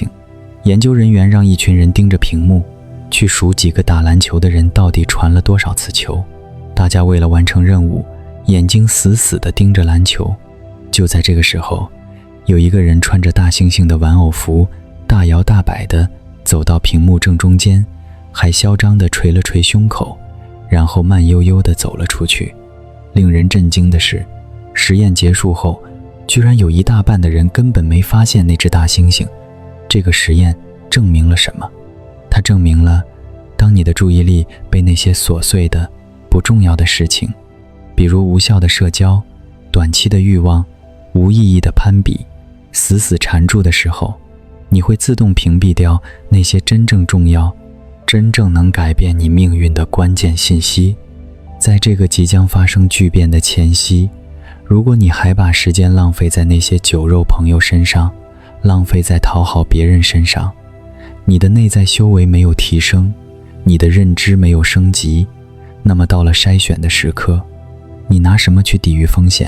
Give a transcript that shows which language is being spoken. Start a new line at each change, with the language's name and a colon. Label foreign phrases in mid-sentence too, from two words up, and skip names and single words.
Chinese: 研究人員讓一群人盯着屏幕，去數幾個打籃球的人到底傳了多少次球。大家為了完成任務，眼睛死死地盯着籃球。就在這個時候，有一個人穿着大猩猩的玩偶服，大摇大擺地走到屏幕正中間，還囂張地捶了捶胸口，然後慢悠悠地走了出去。令人震驚的是，實驗結束後，居然有一大半的人根本沒發現那只大猩猩。這個實驗證明了什麼？它證明了，當你的注意力被那些瑣碎的、不重要的事情，比如無效的社交、短期的慾望、無意義的攀比，死死纏住的時候，你會自動屏蔽掉那些真正重要、真正能改變你命運的關鍵信息。在這個即將發生巨變的前夕，如果你還把時間浪費在那些酒肉朋友身上，浪費在討好別人身上，你的內在修為沒有提升，你的認知沒有升級，那麼到了篩選的時刻， 你拿什麼去抵禦風險？